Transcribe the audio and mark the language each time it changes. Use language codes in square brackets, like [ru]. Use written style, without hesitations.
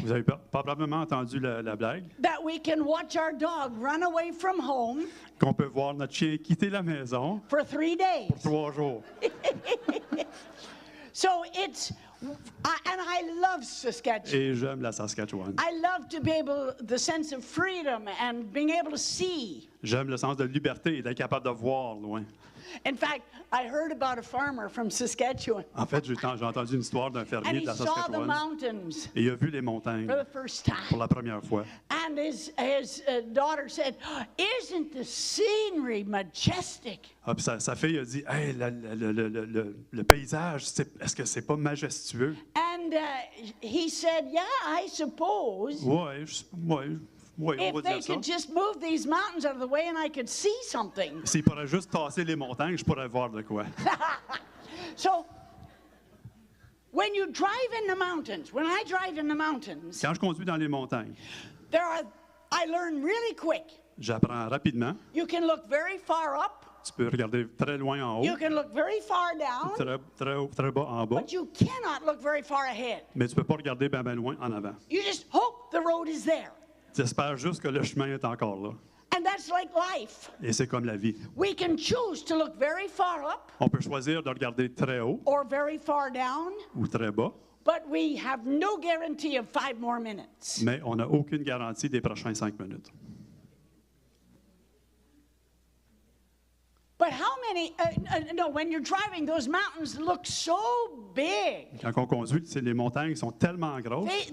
[fr] Vous avez probablement entendu la blague [en] that we can watch our dog run away from home [fr] qu'on peut voir notre chien quitter la maison [en] for 3 days. [fr] 3 jours. [en] So it's, and I love Saskatchewan. [fr] Et j'aime la Saskatchewan. [en] I love to be able, the sense of freedom and being able to see. [fr] J'aime le sens de liberté et d'être capable de voir loin. [en] In fact, I heard about a farmer from Saskatchewan, [fr] En fait, j'ai entendu une histoire d'un [en] and [fr] fermier [en] he [fr] de la [en] saw the [fr] Saskatchewan [en] mountains [fr] et il a vu les montagnes [en] for the first time. [fr] pour la première fois. [en] And his daughter said, "Isn't the scenery majestic?" [fr] Ah, puis sa fille a dit, hey, le paysage, est-ce que c'est pas majestueux? [en] And he said, "Yeah, I suppose. [fr] Oui, on [en] If [fr] va [en] they [fr] dire ça. [en] could just move these mountains out of the way and I could see something." [fr] S'il pourrait juste tasser les montagnes, je pourrais voir de quoi. [en] So, when you drive in the mountains, when I drive in the mountains, [fr] Quand je conduis dans les montagnes, [en] I learn really quick. [fr] j'apprends rapidement. [en] You can look very far up, [fr] Tu peux regarder très loin en haut, [en] you can look very far down, [fr] très bas en bas, [en] but you cannot look very far ahead. [fr] mais tu peux pas regarder bien loin en avant. [en] You just hope the road is there. [fr] Tu espères juste que le chemin est encore là. [en] And that's like life. [fr] Et c'est comme la vie. [en] We can choose to look very far up [fr] On peut choisir de regarder très haut [en] or very far down, [fr] ou très bas, [en] but we have no guarantee of 5 more minutes. [fr] mais on n'a aucune garantie des prochains 5 minutes. [en] But how many, no, when you're driving, those mountains look so big. [fr] Quand on conduit, les montagnes sont tellement grosses,